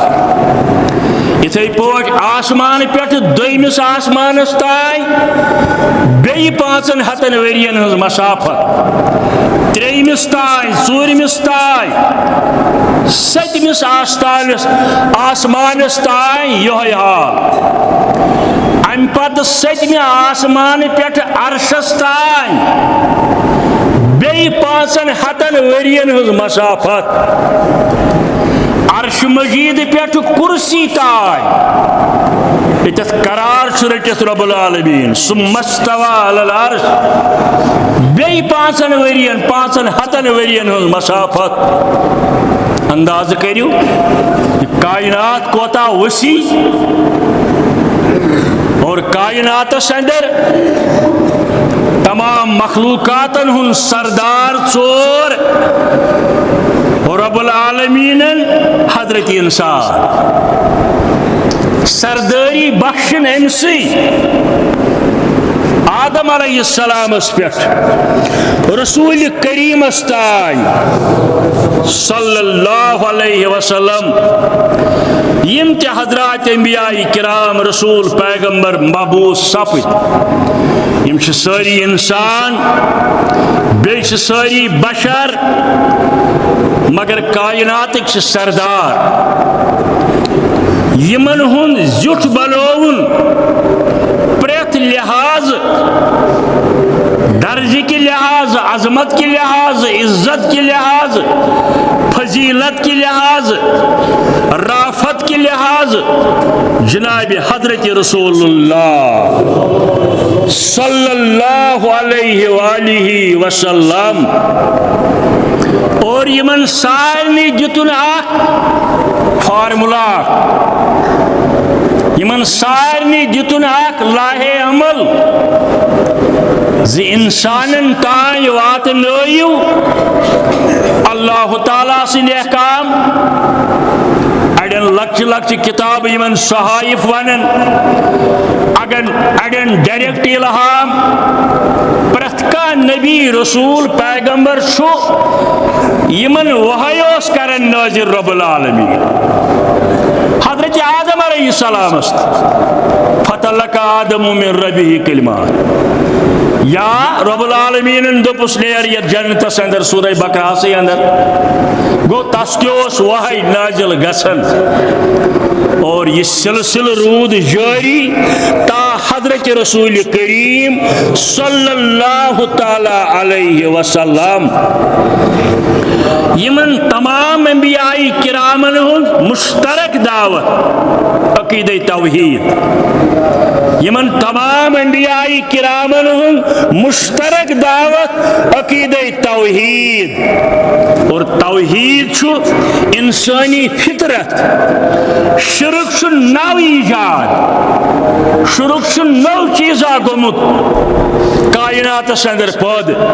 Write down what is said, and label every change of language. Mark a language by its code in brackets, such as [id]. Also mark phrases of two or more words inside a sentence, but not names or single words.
[ks] اتھے پٲٹھۍ آسمان پہ دویمِس آسمانس تام بیٚیہِ 500 ورین ہٕنٛز مسافت، ترٛیٚیمِس تام، ژوٗرمِس تام، سٔتمِس آسمانس تام یِہوٚے حال. امہِ پتہٕ سٔتمہِ آسمان پہ عرشس تام بیٚیہِ 500 ورین ہٕنٛز مسافت. عرش مجید پہ کرسی تام یتھ قرار رٹت رب العالمین [ar] ثم استوى علی العرش [ks] بیٚیہِ 500 ورین ہٕنٛز مسافت. انداز کریو یہ کائنات کوتاہ وسیع اور کائناتس اندر تمام مخلوقاتن ہن سردار ژور رب العالمین حضرت انسان. سرداری بخشن امسی آدم [ar] علیہ السلام [ks] پہ رسول کریم تائیں [ar] صلی اللہ علیہ وسلم [ks] یم تہ حضرات انبیاء کرام رسول پیغمبر مبعوث سپد یم ساری انسان بیٚیہِ چھِ ساری بشر مگر کائناتک سردار. یمن ہن زیٹھ بنوُن پریت لحاظ، [ur] درجہ کے لحاظ، عظمت کے لحاظ، عزت کے لحاظ، فضیلت کے لحاظ، رافت کے لحاظ [ks] جناب حضرت رسول اللہ [ar] صلی اللہ علیہ وآلہ وسلم. [ks] اور یمن سارنی دتن اخ فارمولا، یمن سارنی دتن اخ لاہے عمل زِ انسانن تائیں واتنٲیِو اللہ تعالیٰ سٕنٛدۍ احکام. اڑین لکچہ لکچہ کتاب یمن صحائف ونن، اڑین ڈائریکٹ الہام. پرٛٮ۪تھ کانٛہہ نبی رسول پیغمبر چھُ یمن وحی اوس کرن نٲظر رب العالمین. حضرت آدم [ar] علیہ السلام فتلقى آدم من ربه کلمات. [ks] یا رب العالمین دپس نیر یہ جنتس اندر سورہ بقرہ اندر گو تس تس وحی نازل گسن اور یہ سلسل رود جاری تا حضرت رسول کریم [ar] صلی اللہ تعالی علیہ وسلم. [ks] یمن تمام انبیاء کرامن ہند مشترک دعوت عقیدہ توحید یمن تمام انبیاء کرامن ہند مشترک دعوت عقیدہ توحید اور توحید چھو انسانی فطرت شرک چھو نو ایجاد شرک چھو نو چیزا گمت کائنات اندر پود